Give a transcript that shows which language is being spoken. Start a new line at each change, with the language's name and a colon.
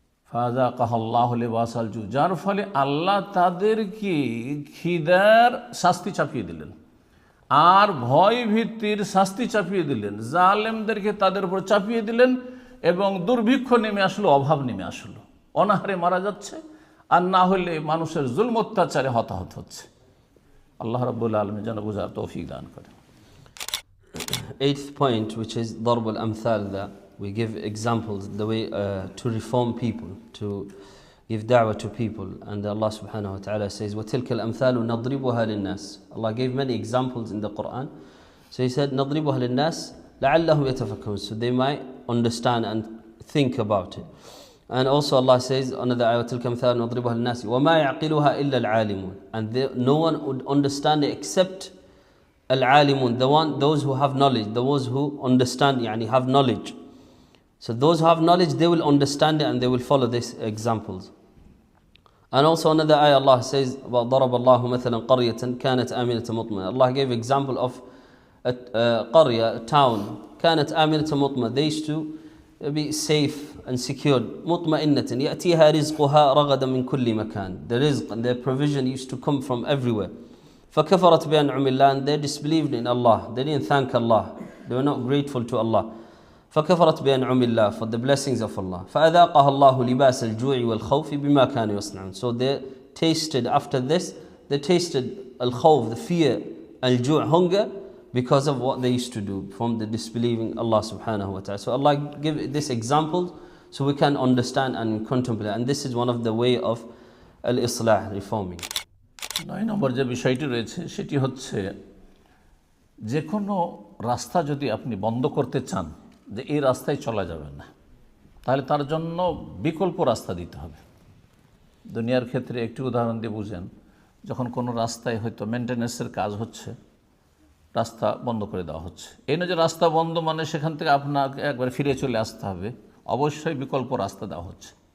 Bangla: ফাযাকাহাল্লাহু লিবাসাল জু, যার ফলে আল্লাহ তাদেরকে খিদার শাস্তি চাপিয়ে দিলেন আর ভয় ভীতির শাস্তি চাপিয়ে দিলেন, জালেমদেরকে তাদের উপর চাপিয়ে দিলেন এবং দুর্ভিক্ষ নেমে আসলো, অভাব নেমে আসলো, অনাহারে মারা যাচ্ছে, আর না হলে মানুষের জুলম অত্যাচারে হতাহত হচ্ছে। আল্লাহ রাব্বুল আলামিন যেন বুঝার তৌফিক দান করেন।
English: 8th point, which is darb al-amthal, that we give examples, the way to reform people, to give da'wah to people. And Allah subhanahu wa ta'ala says,
Arabic: وَتِلْكَ الْأَمْثَالُ نَضْرِبُهَا لِلنَّاسِ.
English: Allah gave many examples in the Quran. So He said,
Arabic: نَضْرِبُهَا لِلنَّاسِ لَعَلَّهُمْ يَتَفَكَّرُونَ,
English: so they might understand and think about it. And also Allah says, another ayah,
Arabic: وَتِلْكَ الْأَمْثَالُ نَضْرِبُهَا لِلنَّاسِ وَمَا يَعْقِلُهَا إِلَّا الْعَالِمُونَ,
English: and no one would understand it except al-alimun, those who have knowledge, those who understand, have knowledge. So those who have knowledge, they will understand it and they will follow these examples. And also another ayah Allah says about
Arabic: ضرب الله مثلا قرية كانت آمنة مطمئنة.
English: Allah gave example of a قرية, a town,
Arabic: كانت آمنة مطمئنة.
English: They used to be safe and secured.
Arabic: مطمئنة يأتيها رزقها رغدا من كل مكان.
English: The rizq and their provision used to come from everywhere.
Arabic: فكفرت بأنعم الله,
English: and they disbelieved in Allah. They didn't thank Allah. They were not grateful to Allah.
Arabic: فكفرت بأنعم الله,
English: for the blessings of Allah.
Arabic: فأذاقها الله لباس الجوع والخوف بما كانوا يصنعون.
English: So they tasted, after this, they tasted al-khawf, the fear, al-ju', hunger, because of what they used to do from the disbelieving Allah subhanahu wa ta'ala. So Allah give this example so we can understand and contemplate. And this is one of the way of al-islah, reforming.
Bangla: 9 নম্বর যে বিষয়টি রয়েছে সেটি হচ্ছে যে কোনো রাস্তা যদি আপনি বন্ধ করতে চান যে এই রাস্তায় চলা যাবে না, তাহলে তার জন্য বিকল্প রাস্তা দিতে হবে। দুনিয়ার ক্ষেত্রে একটি উদাহরণ দিয়ে বুঝেন, যখন কোনো রাস্তায় হয়তো মেনটেন্যান্সের কাজ হচ্ছে, রাস্তা বন্ধ করে দেওয়া হচ্ছে, এই নয় যে রাস্তা বন্ধ মানে সেখান থেকে আপনাকে একবার ফিরে চলে আসতে হবে, অবশ্যই বিকল্প রাস্তা দেওয়া হচ্ছে।